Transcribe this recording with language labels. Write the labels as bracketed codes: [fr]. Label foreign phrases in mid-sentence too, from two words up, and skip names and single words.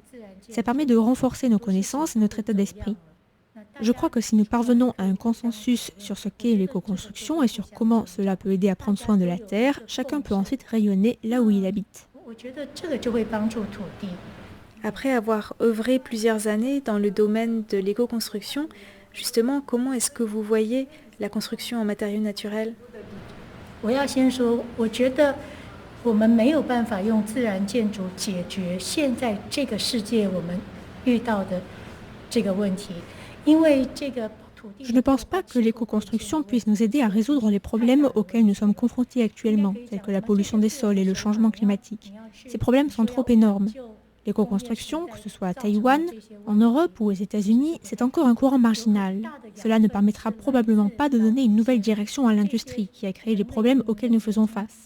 [fr] Ça permet de renforcer nos connaissances et notre état d'esprit. Je crois que si nous parvenons à un consensus sur ce qu'est l'éco-construction et sur comment cela peut aider à prendre soin de la terre, chacun peut ensuite rayonner là où il habite. Après avoir œuvré plusieurs années dans le domaine de l'éco-construction, justement, comment est-ce que vous voyez la construction en matériaux naturels ? [zh] 我要先说，我觉得我们没有办法用自然建筑解决现在这个世界我们遇到的这个问题，因为这个。 [fr] Je ne pense pas que l'éco-construction puisse nous aider à résoudre les problèmes auxquels nous sommes confrontés actuellement, tels que la pollution des sols et le changement climatique. Ces problèmes sont trop énormes. L'éco-construction, que ce soit à Taïwan, en Europe ou aux États-Unis, c'est encore un courant marginal. Cela ne permettra probablement pas de donner une nouvelle direction à l'industrie qui a créé les problèmes auxquels nous faisons face.